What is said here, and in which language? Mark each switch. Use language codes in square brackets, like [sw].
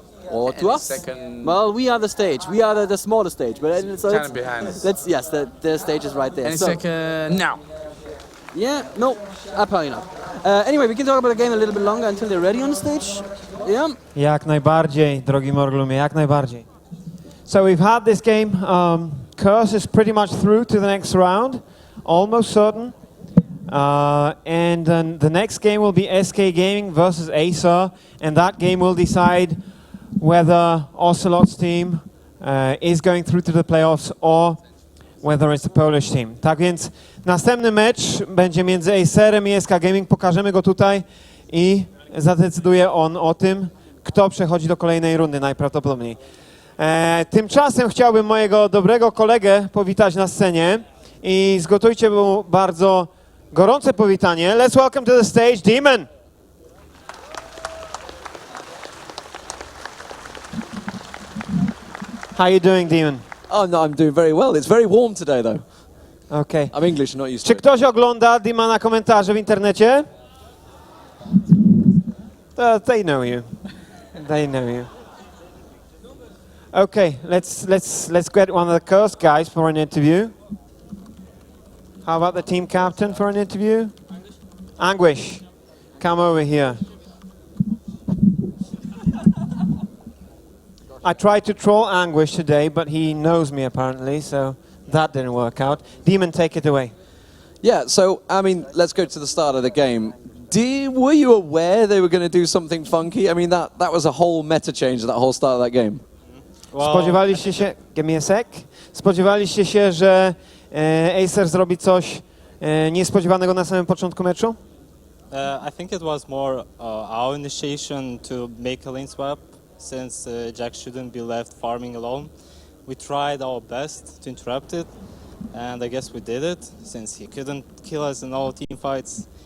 [en] Or to us? Second. Well, we are the stage. We are the smaller stage. But so kind of behind us. Yes, the stage is right there. Any second now. Yeah, no, apparently not. Anyway, we can talk about the game a little bit longer until they're ready on the stage. Yeah. [pl] Jak najbardziej, drogi Morglumie, jak najbardziej. [en] So we've had this game. Curse is pretty much through to the next round, almost certain. And then the next game will be SK Gaming versus Acer, and that game will decide whether Ocelot's team is going through to the playoffs or whether it's the Polish team. [pl] Tak więc następny mecz będzie między Acerem i SK Gaming. Pokażemy go tutaj i zadecyduje on o tym, kto przechodzi do kolejnej rundy najprawdopodobniej. Tymczasem chciałbym mojego dobrego kolegę powitać na scenie i zgotujcie mu bardzo gorące powitanie. [en] Let's welcome to the stage Demon. How you doing, Demon? Oh no, I'm doing very well. It's very warm today though. Okay. I'm English, not used to [pl] Czy [en] it. [pl] ktoś ogląda Demona komentarze w internecie? [en] They know you. They know you. Okay, let's get one of the Curse guys for an interview. How about the team captain for an interview? Anguish, come over here. I tried to troll Anguish today, but he knows me apparently, so that didn't work out. Demon, take it away. Yeah, so, I mean, let's go to the start of the game. Were you aware they were going to do something funky? I mean, that was a whole meta change at that whole start of that game. [pl] Spodziewaliście się, [en] give me a sec, [pl] spodziewaliście się, że Acer zrobi coś niespodziewanego na samym początku meczu? [en] I think it was more our initiation to make a lane swap, since Jack shouldn't be left farming alone. We tried our best to interrupt it, and I guess we did it, since he couldn't kill us in all team fights.